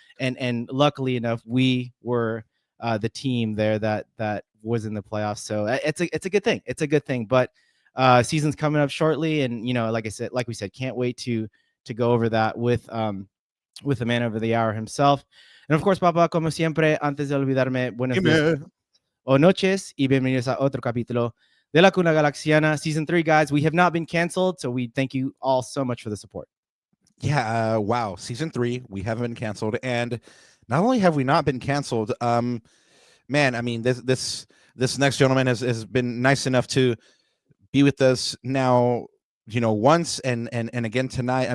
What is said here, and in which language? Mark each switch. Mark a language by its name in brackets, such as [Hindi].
[English] And luckily enough, we were the team there that was in the playoffs. So it's a good thing. It's a good thing. But season's coming up shortly, and like we said, can't wait to go over that with the man over the hour himself. And of course, [Spanish] Papa, como siempre, antes de olvidarme, buenos días o noches y bienvenidos a otro capítulo de La Cuna Galaxiana. [English] Season 3, guys. We have not been canceled, so we thank you all so much for the support. Yeah, wow. Season 3, we haven't been canceled. And not only have we not been canceled, man, I mean, this next gentleman has been nice enough to be with us now, once and again tonight.